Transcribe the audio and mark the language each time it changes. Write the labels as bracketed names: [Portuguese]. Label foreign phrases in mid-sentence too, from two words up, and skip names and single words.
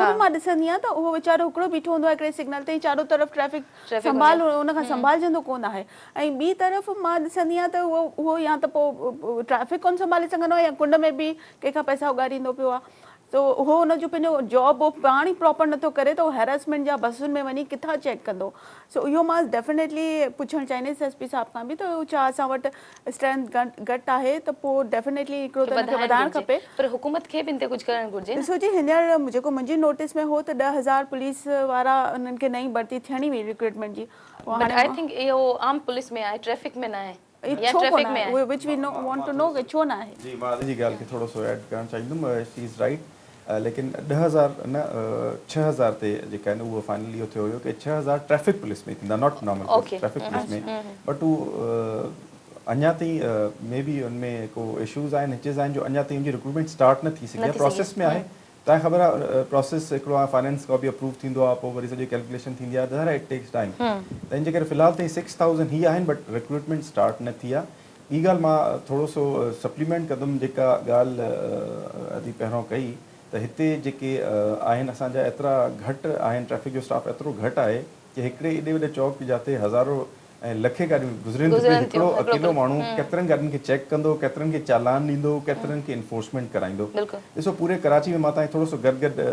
[Sindhi] बि मां ॾिसंदी आहियां त उहो वीचारो हिकिड़ो बीठो हूंदो आहे हिकिड़े सिग्नल ते चारो तरफ़ ट्रैफिक संभाल उन खां संभालजंदो कोन आहे ऐं ॿी तरफ़ मां ॾिसंदी आहियां त उहो या त पोइ ट्रैफिक कोन संभाले सघंदो आहे या कुंड में बि कंहिंखां पैसा उगारींदो पियो आहे त उहो हुनजो पंहिंजो जॉब उहो पाण ई प्रॉपर नथो करे त उहो हैरेसमेंट जा बसुनि में वञी किथां चेक कंदो सो इहो मां डेफिनेटली पुछणु चाहींदसि एस पी साहिब खां बि त छा असां वटि स्ट्रेंथ घटि आहे त पोइ डेफिनेटली हिकिड़ो त हिनखे वधाइणु खपे पर हुकूमत खे बि इन ते कुझु करणु घुरिजे ॾिसो जी हींअर जेको मुंहिंजी नोटिस में हो त 10,000 पुलिस वारा उन्हनि खे नई भर्ती थियणी हुई रिक्रूटमेंट जी [English] But I think [Sindhi] इहो आम पुलिस में आहे ट्रैफिक में न आहे छो कोन आहे [English] which we want to know [Sindhi] छो न आहे जी मां जी ॻाल्हि खे थोरो सो ऐड करणु चाहींदुमि [English] she is right [Sindhi] लेकिन 10,000 न 6,000 ते जेका आहिनि उहो फाइनली इहो थियो हुयो कि 6,000 [English] traffic police [Sindhi] में थींदा [English] not normal traffic police [Sindhi] में बट हू अञा ताईं [English] may be [Sindhi] उनमें को इशूज़ आहिनि हिचिस आहिनि जो अञा ताईं उनजी [English] recruitment start [Sindhi] न थी सघी आहे प्रोसेस में आहे तव्हांखे ख़बर आहे प्रोसेस हिकिड़ो आहे फाइनेंस खां बि अप्रूव थींदो आहे पोइ वरी सॼी कैलकुलेशन थींदी आहे ज़रा [English] it takes time [Sindhi] त इन जे करे फ़िलहाल ताईं 6,000 ही आहिनि बट [English] recruitment start [Sindhi] न थी आहे ॿी ॻाल्हि मां थोरो सो सप्लीमेंट कंदुमि जेका ॻाल्हि अॼु पहिरों कई त हिते जेके आहिनि असांजा एतिरा घटि आहिनि ट्रैफिक जो स्टाफ एतिरो घटि आहे कि हिकिड़े एॾे वॾे चौक जिते हज़ारो ऐं लखे गाॾियूं गुज़रनि थियूं हिकिड़ो अकेलो माण्हू केतिरनि गाॾियुनि खे चेक कंदो केतिरनि खे चालान ॾींदो केतिरनि खे इन्फोर्समेंट कराईंदो ॾिसो पूरे कराची में मां तव्हांखे थोरो सो गॾु